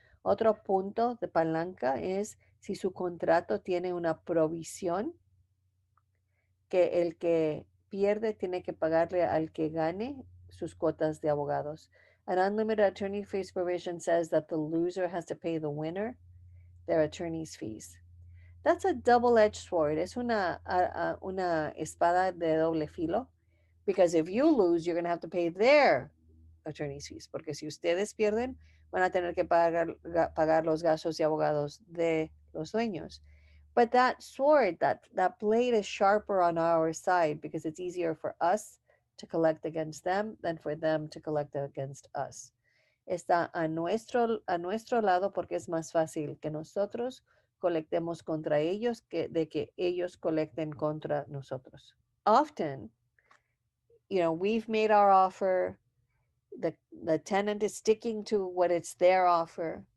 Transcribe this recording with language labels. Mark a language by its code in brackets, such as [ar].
[es] Otro punto de palanca es si su contrato tiene una provisión que el que pierde tiene que pagarle al que gane sus cuotas de abogados. [en] An unlimited attorney fees provision says that the loser has to pay the winner their attorney's fees. That's a double-edged sword. [es] Es una espada de doble filo. [en] Because if you lose, you're going to have to pay their attorney's fees. [es] Porque si ustedes pierden, van a tener que pagar los gastos de abogados de los dueños. [en] But that sword, that blade is sharper on our side because it's easier for us to collect against them than for them to collect against us. [es] Está a nuestro lado porque es más fácil que nosotros colectemos contra ellos que de que ellos colecten contra nosotros. [en] Often, we've made our offer, the tenant is sticking to what it's their offer.